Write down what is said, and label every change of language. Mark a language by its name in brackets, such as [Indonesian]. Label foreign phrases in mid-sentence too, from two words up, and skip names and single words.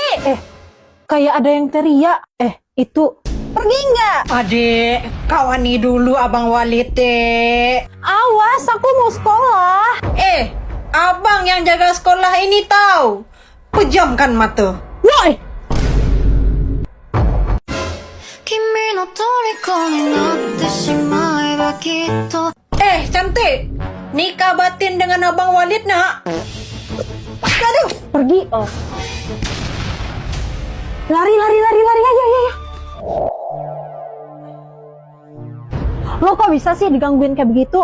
[Indonesian] Kayak ada yang teriak. Itu pergi nggak? Adik, kawani dulu Abang Walid dek. Awas, aku mau sekolah. Abang yang jaga sekolah ini tahu. Pejamkan mata. Woi, [Japanese] 君の虜になってしまえばきっと [Indonesian] Cantik. Nikah batin dengan Abang Walid nak. Aduh. pergi. Lari, ayo. Lo kok bisa sih digangguin kayak begitu?